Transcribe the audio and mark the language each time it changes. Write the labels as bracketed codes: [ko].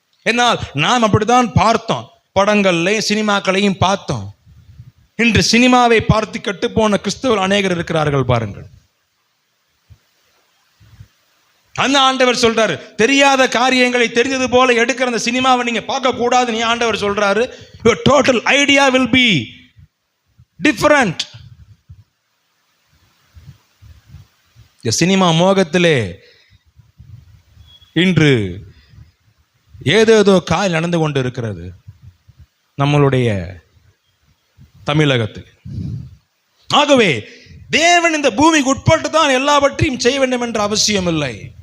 [ta] என்னால் நாம் அப்படித்தான் பார்த்தோம், படங்கள்லையும் சினிமாக்களையும் பார்த்தோம். இன்று சினிமாவை பார்த்து கட்டுப்போன கிறிஸ்தவர் அநேகர் இருக்கிறார்கள். பாருங்கள், அந்த ஆண்டவர் சொல்றாரு, தெரியாத காரியங்களை தெரிந்தது போல எடுக்கிற அந்த சினிமாவை நீங்க பார்க்க கூடாது. நீ ஆண்டவர் சொல்றாரு, [en] your total idea will be different. [ta] இந்த சினிமா மோகத்திலே இன்று ஏதேதோ காய் நடந்து கொண்டு இருக்கிறது நம்மளுடைய தமிழகத்தில். ஆகவே தேவன் இந்த பூமிக்கு உட்பட்டு தான் எல்லாவற்றையும் செய்ய வேண்டும் என்ற அவசியம் இல்லை.